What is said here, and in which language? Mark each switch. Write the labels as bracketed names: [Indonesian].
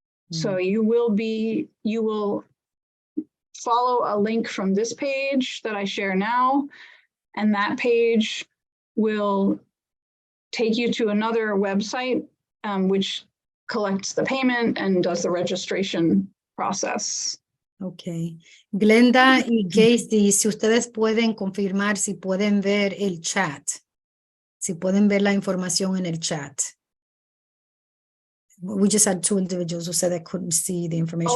[English] So you will follow a link from this page that I share now, and that page will take you to another website which collects the payment and does the registration process. Ok. [Spanish] Glenda y Casey, si ustedes pueden confirmar si pueden ver el chat, si pueden ver la información en el chat. [English] We just had two individuals who said they couldn't see the information.